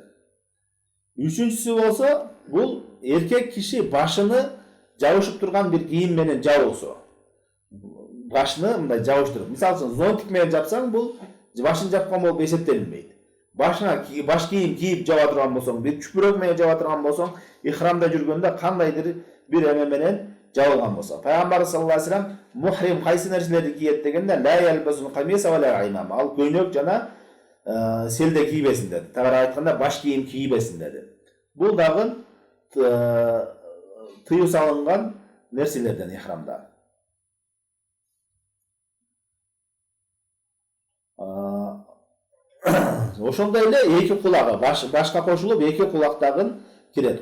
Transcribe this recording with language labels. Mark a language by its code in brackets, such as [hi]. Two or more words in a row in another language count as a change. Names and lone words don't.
[ky] Үчүнчүсү болсо бул эркек киши башыны жабышып турган бир кийим менен жабуусу. Башыны мындай жабыштырып, мисалы үчүн зонтик менен жапсаң, бул башын жапкан болуп эсептелинбейт. Башыңа баш кийим кийип жаба турган болсоң, бир чүпүрөк менен жаба турган болсоң, ихрамда жүргөндө кандайдыр бир эме менен жабылган болсо. Пайгамбар [ar] صلى الله عليه وسلم [ky] мухрим кайсы нерселерди кийет дегенде, [ar] لا يلبسن قميصا ولا عمامة. [ky] Ал көйнөк жана селде кийбесин деди. Тагыраак айтканда баш кийим кийбесин деди. Бул дагы тыюу салынган нерселерден ихрамда. Ошондой эле эки кулагы башка кошулуп эки кулактагын кирет.